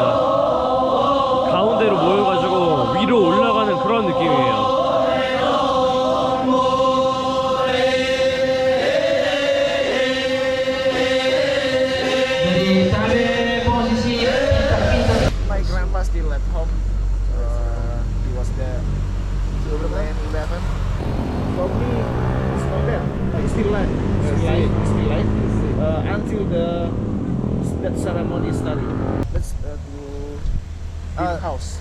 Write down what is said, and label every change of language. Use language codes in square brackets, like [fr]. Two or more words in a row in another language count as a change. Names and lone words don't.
[ko] 가운데로 모여가지고 위로 올라가는 그런 느낌이에요. [id] Jadi sampai posisi [en] My grandpa still at home. He was there. 11. For me, it's not bad. It's still live. Still live. Until that ceremony started. Let's go house.